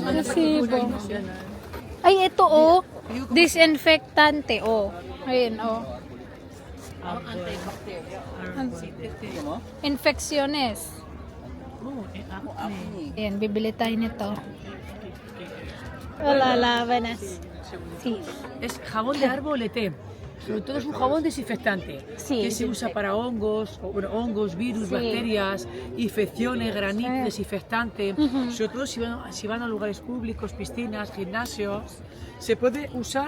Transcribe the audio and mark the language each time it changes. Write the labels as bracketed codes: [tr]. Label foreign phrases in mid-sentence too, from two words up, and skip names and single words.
[tl] Resibo. Ay, ito oh. Disinfectante oh. Ayun oh. Infecciones. Oh, ako Ayan, bibili tayo nito. Wala labanas. [es] Sí. Es jabón de árbol ET. Sobre todo es un jabón desinfectante Sí. que se usa para hongos, hongos, virus, Sí. bacterias, infecciones, granizo, desinfectante. Sobre todo si van a lugares públicos, piscinas, gimnasios, se puede usar.